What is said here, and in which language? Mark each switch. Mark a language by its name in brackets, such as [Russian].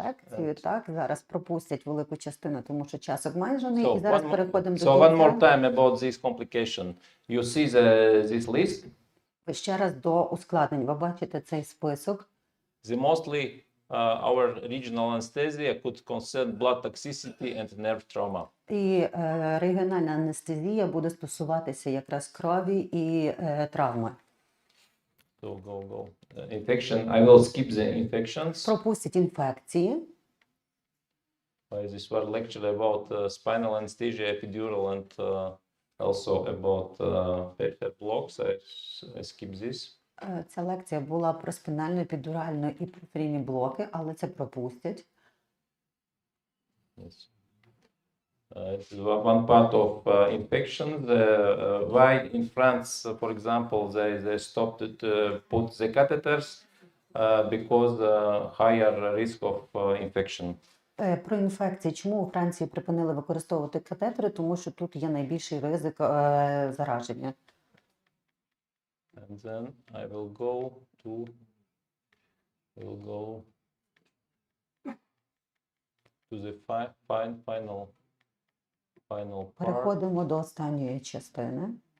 [Ukrainian] лекцію, так, зараз пропустять велику частину, тому що час обмежений, [English] So [Ukrainian] і зараз переходимо до [English] so one more [Ukrainian] кінця. [English] time about this complication. You see this list. [Ukrainian] Ще раз до ускладнень. Ви бачите цей список. [English] The mostly our regional anesthesia could concern blood toxicity and nerve trauma. [Ukrainian] І регіональна анестезія буде стосуватися якраз крові і травми. [English] So go. Infection. I will skip the infections. [Ukrainian] Пропустять інфекції. [English] This was lecture about spinal anesthesia, epidural, and also about peripheral blocks. I skip this. [Ukrainian] Ця лекція була про спінальну, епідуральну і периферійні блоки, але це пропустять. [English] Yes. This is one part of infections. Why in France, for example, they stopped to put the catheters because higher risk of infection. [Ukrainian] Про інфекції. Чому у Франції припинили використовувати катетери? Тому що тут є найбільший ризик зараження. [English] And then I will go to the final part. [Ukrainian] Переходимо до останньої частини.